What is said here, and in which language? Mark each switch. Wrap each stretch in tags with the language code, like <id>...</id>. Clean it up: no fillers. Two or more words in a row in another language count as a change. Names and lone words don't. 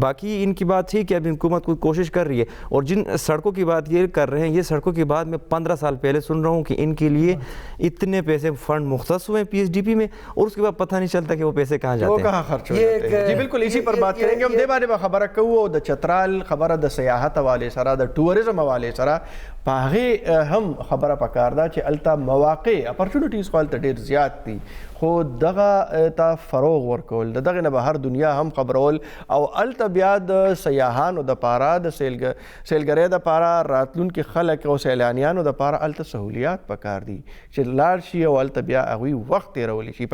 <ur>باقی ان کی بات ٹھیک ہے، اب حکومت کوئی کوشش کر رہی ہے، اور جن سڑکوں کی بات یہ کر رہے ہیں، یہ سڑکوں کی بات میں 15 سال پہلے سن رہا ہوں کہ ان کے لیے اتنے پیسے فنڈ مختص ہوئے ہیں پی ایس ڈی پی میں، اور اس کے بعد پتہ نہیں چلتا کہ وہ پیسے کہاں جاتے ہیں، وہ کہاں خرچ ہو جاتے ہیں۔ جی بالکل اسی پر بات کریں گے ہم۔ دے بارے میں</ur> <ps>خبر کوو د چترال خبر د سیاحت حوالے سره د ټوریزم حوالے سره پاغه هم خبره پکار ده چې التا مواقع اپورچونټیز خو الته ډیر زیات دي، خو دغه ته فروغ ورکول دغه نه بهر دنیا هم خبرول، او الته بیا د سیاحانو د پاره د سیلګری د پاره راتلونکي خلک او سیلانیانو د پاره الته سہولیات پکار دي چې لاړ شي او الته بیا هغوی وخت تېرولی شي۔</ps>